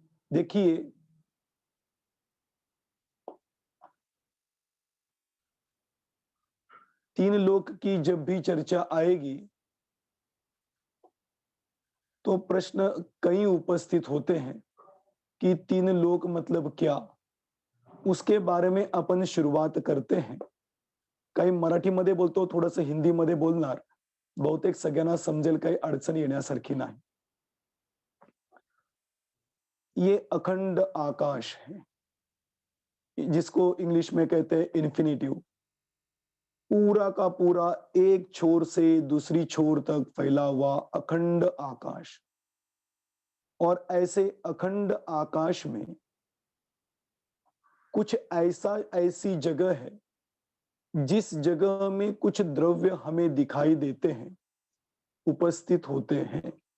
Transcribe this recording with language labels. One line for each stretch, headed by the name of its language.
Hindi: देखिए, तीन लोक की जब भी चर्चा आएगी तो प्रश्न कई उपस्थित होते हैं कि 3 लोक मतलब क्या, उसके बारे में अपन शुरुआत करते हैं।
Marathi: काही मराठीमध्ये बोलतो, थोडंसं हिंदीमध्ये बोलणार, बहुतेक सगळ्यांना समजेल, काही अडचण येण्यासारखी नाही।
Hindi: ये अखंड आकाश है जिसको इंग्लिश में कहते हैं इन्फिनिटिव, पूरा का पूरा एक छोर से दूसरी छोर तक फैला हुआ अखंड आकाश। और ऐसे अखंड आकाश में कुछ ऐसी जगह है जिस जगह में कुछ द्रव्य हमें दिखाई देते हैं, उपस्थित होते हैं।